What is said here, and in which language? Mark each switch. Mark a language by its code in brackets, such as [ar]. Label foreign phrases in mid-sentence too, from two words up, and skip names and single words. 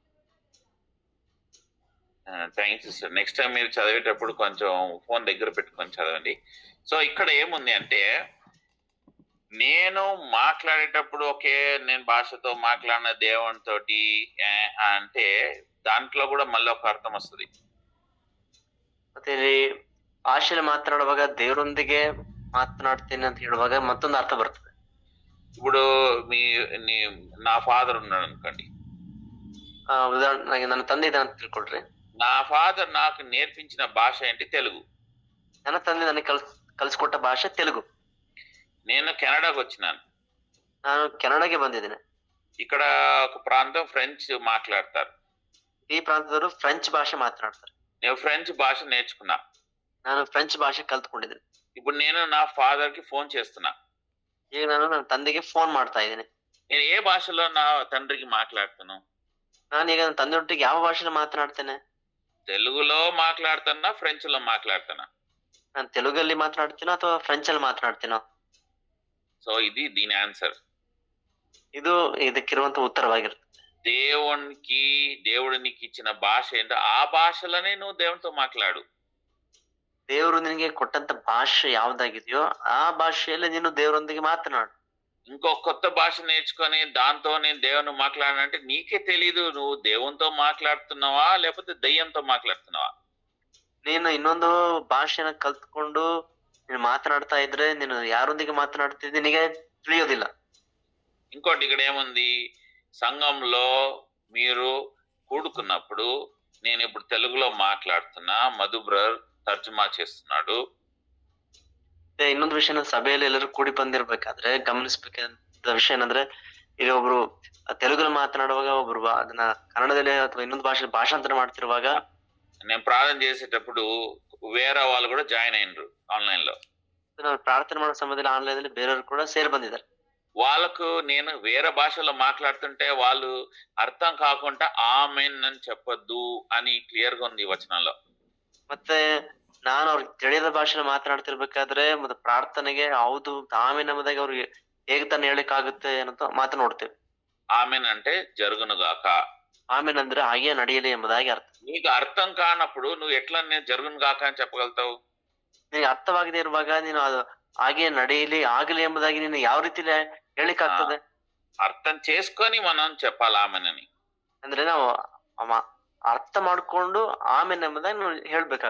[en] Thanks sister. next time [te] మీరు చదివేటప్పుడు కొంచెం ఫోన్ దగ్గర పెట్టుకొని చదవండి. సో ఇక్కడ ఏముంది అంటే, నేను మాట్లాడేటప్పుడు నేను భాషతో మాట్లాడిన దేవునితోటి అంటే దాంట్లో కూడా మళ్ళీ ఒక అర్థం వస్తుంది. [kn] ಮತ್ತೆ ಇಲ್ಲಿ ಭಾಷೆಯಲ್ಲಿ ಮಾತನಾಡುವಾಗ ದೇವರೊಂದಿಗೆ ಮಾತನಾಡ್ತೀನಿ ಅಂತ ಹೇಳುವಾಗ ಮತ್ತೊಂದು ಅರ್ಥ ಬರ್ತದೆ. [te] ఇప్పుడు నా ఫాదర్ ఉన్నాడు అనుకోండి. [kn] ఉదాహరణకి ನನ್ನ ತಂದೆ ಇದ್ದಾನೆ ಅಂತ ತಿಳ್ಕೊಳ್ರಿ. [te] నా ఫాదర్ నాకు నేర్పించిన భాష ఏంటి? తెలుగు. [kn] ನನ್ನ ತಂದೆ ನನಗೆ ಕಲಿಸ್ಕೊಟ್ಟ ಭಾಷೆ ತೆಲುಗು. [te] నేను కెనడాకు వచ్చినాను. [kn] ನಾನು ಕೆನಡಾಗೆ ಬಂದಿದ್ದೇನೆ. [te] ఇక్కడ ఒక ప్రాంతం ఫ్రెంచ్ మాట్లాడతారు. [kn] ಈ ಪ್ರಾಂತದವರು ಫ್ರೆಂಚ್ ಭಾಷೆ ಮಾತನಾಡ್ತಾರೆ. [te] నేను ఫ్రెంచ్ భాష నేర్చుకున్నా. [kn] ನಾನು ಫ್ರೆಂಚ್ ಭಾಷೆ ಕಲ್ತ್ಕೊಂಡಿದ್ದೇನೆ. [te] ఇప్పుడు నేను నా ఫాదర్ కి ఫోన్ చేస్తున్నా. [kn] ಈಗ ನಾನು ನನ್ನ ತಂದೆಗೆ ಫೋನ್ ಮಾಡ್ತಾ ಇದ್ದೇನೆ. [te] నేను ఏ భాషలో నా తండ్రికి మాట్లాడుతాను? [kn] ನಾನೀಗ ನನ್ನ ತಂದೆಯೊಟ್ಟಿಗೆ ಯಾವ ಭಾಷೆಯಲ್ಲಿ ಮಾತನಾಡ್ತೇನೆ? [te] తెలుగులో మాట్లాడుతున్నా, ఫ్రెంచ్ లో మాట్లాడుతున్నా. [kn] ನಾನು ತೆಲುಗಲ್ಲಿ ಮಾತನಾಡ್ತೀನೋ ಅಥವಾ ಫ್ರೆಂಚ್ ಅಲ್ಲಿ ಮಾತನಾಡ್ತೀನೋ? [te] సో ఇది దీని ఆన్సర్. [kn] ಇದು ಇದಕ್ಕಿರುವಂತ ಉತ್ತರವಾಗಿರುತ್ತೆ. [te] దేవుడు నీకు ఇచ్చిన భాష ఏంటో ఆ భాషలోనే నువ్వు దేవునితో మాట్లాడు. [kn] ದೇವರು ನಿನಗೆ ಕೊಟ್ಟಂತ ಭಾಷೆ ಯಾವ್ದಾಗಿದೆಯೋ ಆ ಭಾಷೆಯಲ್ಲಿ ನೀನು ದೇವರೊಂದಿಗೆ ಮಾತನಾಡು. [te] ఇంకో కొత్త భాష నేర్చుకొని దాంతో నేను దేవుని మాట్లాడానంటే నీకే తెలీదు నువ్వు దేవునితో మాట్లాడుతున్నావా లేకపోతే దయ్యంతో మాట్లాడుతున్నావా. [kn] ನೀನು ಇನ್ನೊಂದು ಭಾಷೆನ ಕಲ್ತ್ಕೊಂಡು ನೀನು ಮಾತನಾಡ್ತಾ ಇದ್ರೆ ನೀನು ಯಾರೊಂದಿಗೆ ಮಾತನಾಡ್ತಿದ್ದಿ ನಿನಗೆ ತಿಳಿಯೋದಿಲ್ಲ. [te] ఇంకోటి ఇక్కడ ఏముంది? సంఘంలో మీరు కూడుకున్నప్పుడు నేను ఇప్పుడు తెలుగులో మాట్లాడుతున్నా, మధు బ్రదర్ తర్జుమా చేస్తున్నాడు. [kn] ಇನ್ನೊಂದು ವಿಷಯ, ಸಭೆಯಲ್ಲಿ ಎಲ್ಲರೂ ಕೂಡಿ ಬಂದಿರ್ಬೇಕಾದ್ರೆ ಗಮನಿಸಬೇಕಾದ ವಿಷಯ ಏನಂದ್ರೆ, ಈಗ ಒಬ್ರು ತೆಲುಗಲ್ಲಿ ಮಾತನಾಡುವಾಗ ಒಬ್ರು ಅದನ್ನ ಕನ್ನಡದಲ್ಲಿ ಅಥವಾ ಇನ್ನೊಂದು ಭಾಷಾಂತರ ಮಾಡ್ತಿರುವಾಗ [te] నేను ప్రార్థన చేసేటప్పుడు వేరే వాళ్ళు కూడా జాయిన్ అయినరు ఆన్లైన్ లో. [kn] ನಾನು ಪ್ರಾರ್ಥನೆ ಮಾಡೋ ಸಮಯದಲ್ಲಿ ಆನ್ಲೈನ್ ಅಲ್ಲಿ ಬೇರೆಯವರು ಕೂಡ ಸೇರಿ ಬಂದಿದ್ದಾರೆ. [te] వాళ్ళకు నేను వేరే భాషలో మాట్లాడుతుంటే వాళ్ళు అర్థం కాకుండా ఆమెన్ అని చెప్పొద్దు అని క్లియర్ గా ఉంది వచనంలో. [kn] ಮತ್ತೆ ನಾನು ಅವ್ರಿಗೆ ತಿಳಿಯದ ಭಾಷೆನ ಮಾತನಾಡ್ತಿರ್ಬೇಕಾದ್ರೆ ಮತ್ತೆ ಪ್ರಾರ್ಥನೆಗೆ ಹೌದು ಆಮೇನ್ ಎಂಬುದಾಗಿ ಅವ್ರಿಗೆ ಹೇಗೆ ತಾನು ಹೇಳಿಕ್ ಆಗುತ್ತೆ ಅನ್ನೋ ಮಾತು ನೋಡ್ತೇವೆ. [te] ఆమెన్ అంటే జరుగునుగాక. [kn] ఆమెన్ ಅಂದ್ರೆ ಹಾಗೆ ನಡೆಯಲಿ ಎಂಬುದಾಗಿ ಅರ್ಥ. [te] నీకు అర్థం కానప్పుడు నువ్వు ఎట్లా నేను జరుగును గాక అని చెప్పగలుగుతావు? [kn] ನಿನಗೆ ಅರ್ಥವಾಗದೇ ಇರುವಾಗ ನೀನು ಅದು ಹಾಗೆ ನಡೆಯಲಿ ಆಗಲಿ ಎಂಬುದಾಗಿ ನೀನು ಯಾವ ರೀತಿಲಿ ಹೇಳಿಕ್ ಆಗ್ತದೆ? [te] అర్థం చేసుకొని మనం చెప్పాలి ఆమెనని. [kn] ಅಂದ್ರೆ ನಾವು ಅರ್ಥ ಮಾಡ್ಕೊಂಡು ಆಮೇನ್ ಎಂಬುದಾಗಿ ನಾವು ಹೇಳ್ಬೇಕಾಗ.